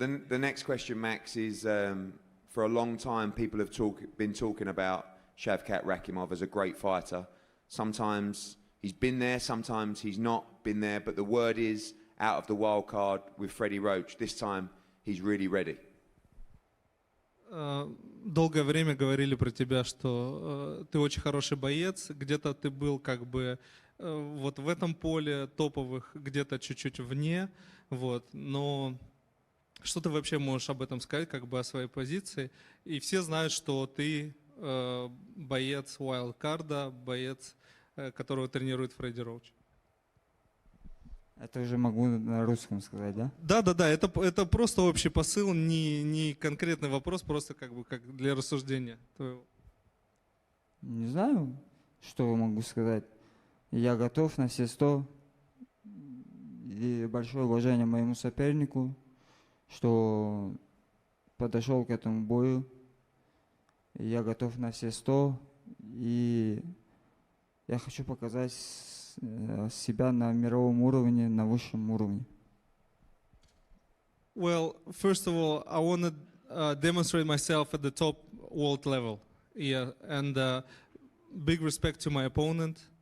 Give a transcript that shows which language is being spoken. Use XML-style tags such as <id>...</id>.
<en>The next question, Max, is for a long time people have been talking about Shavkat Rakimov as a great fighter. Sometimes he's been there, sometimes he's not been there, but the word is out of the wild card with Freddie Roach. This time he's really ready.</en> <ru>Долгое время говорили про тебя, что ты очень хороший боец, где-то ты был как бы вот в этом поле топовых, где-то чуть-чуть вне, вот, но что ты вообще можешь об этом сказать, как бы о своей позиции? И все знают, что ты боец wildcard, боец, которого тренирует Фредди Роуч. Это уже могу на русском сказать, да? Да, это просто общий посыл, не конкретный вопрос, просто как бы как для рассуждения твоего. Не знаю, что могу сказать. Я готов на все 100. И большое уважение моему сопернику, что подошел к этому бою. Я готов на все 100. И я хочу показать себя на мировом уровне, на высшем уровне.</ru> <en>Well, first of all, I want to demonstrate myself at the top world level. Yeah, and big respect to my opponent.</en>